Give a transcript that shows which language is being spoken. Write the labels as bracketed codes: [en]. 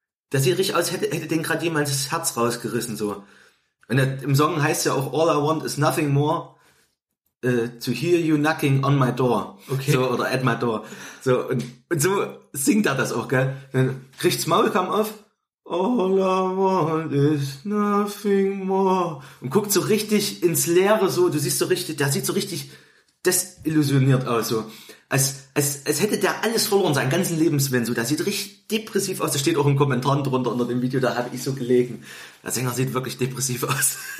[de] Das sieht richtig aus, hätte den gerade jemand das Herz rausgerissen. So. Und im Song heißt ja auch [en] All I Want Is Nothing More To Hear You Knocking On My Door. [de] Okay. So, oder [en] At My Door. [de] So, und so singt er das auch, gell? Dann kriegt's Maulkamm auf. [en] All I want is nothing more. [de] Und guckt so richtig ins Leere so. Du siehst so richtig, der sieht so richtig desillusioniert aus. So. Als hätte der alles verloren, seinen ganzen Lebenswillen. So. Der sieht richtig depressiv aus. Da steht auch ein Kommentar drunter unter dem Video. Da habe ich so gelegen. Der Sänger sieht wirklich depressiv aus.